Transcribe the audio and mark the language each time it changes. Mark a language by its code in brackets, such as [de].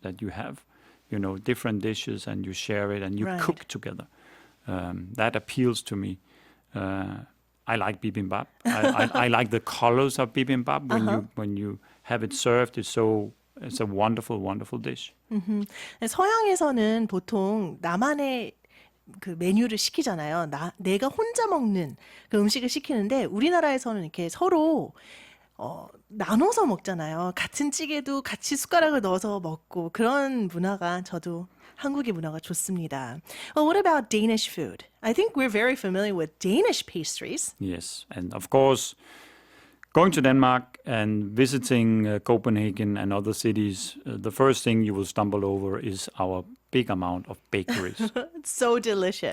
[en] That you have, different dishes and you share it and you cook together. That appeals to me. I like bibimbap. I like the colors of bibimbap when you have it served. It's a wonderful, wonderful dish. [ko] 서양에서는 보통 나만의 그 메뉴를 시키잖아요. 내가 혼자 먹는 그 음식을 시키는데 우리나라에서는 이렇게 서로 나눠서 먹잖아요. 같은 찌개도 같이 숟가락을 넣어서 먹고 그런 문화가 저도 한국의 문화가 좋습니다. [en] Well, what about Danish food? I think we're very familiar with Danish pastries. Yes, and of course, going to Denmark and visiting Copenhagen and other cities, the first thing you will stumble over is our big amount of bakeries. It's so delicious.